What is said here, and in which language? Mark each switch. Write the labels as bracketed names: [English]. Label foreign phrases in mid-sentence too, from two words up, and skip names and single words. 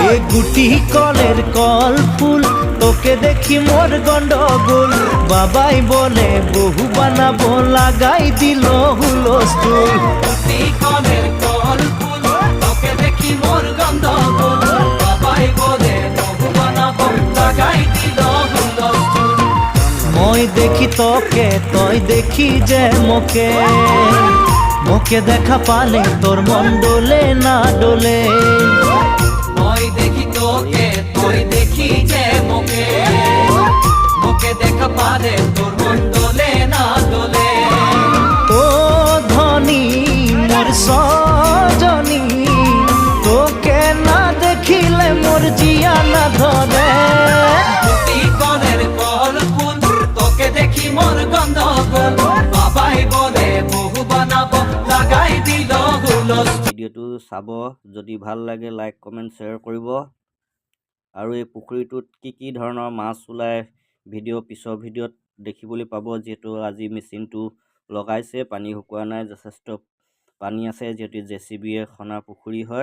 [Assamese] গুটি কলের কল ফুল তোকে দেখি মোর গন্ডগোল বাবাই বলে বহু বানাবো লাগাই দিল হুলস্থুল গুটি কলের কল ফুল তোকে দেখি মোর গন্ডগোল বাবাই বলে বহু বানাবো লাগাই দিল হুলস্থুল মই দেখি তোকে তই দেখি যে মোকে মোকে দেখা পালে তোর মন ডোলে না ডোলে মই দেখি তোকে তুই দেখি যে মোকে মোকে দেখা পালে তোর মন দোলে না দোলে ও ধনী মোর সজনী তোকে না দেখিলে মোর জিয়া না ধরে গুটি কলের কল ফুল তোকে দেখি মোর গন্ডগোল বাবাই বলে বহু বানাবো লাগাই দিল হুলস্থুল। ভিডিওটো চাব যদি ভাল লাগে [English] like comment share [Assamese] কৰিব আৰু এই পুখুৰীটোত কি ধৰণৰ মাছ ওলায় পিছৰ ভিডিঅ'ত দেখিবলৈ পাব যিহেতু আজি মেচিনটো লগাইছে পানী শুকোৱা নাই যথেষ্ট পানী আছে যিহেতু জেচিবিয়ে খনা পুখুৰী হয়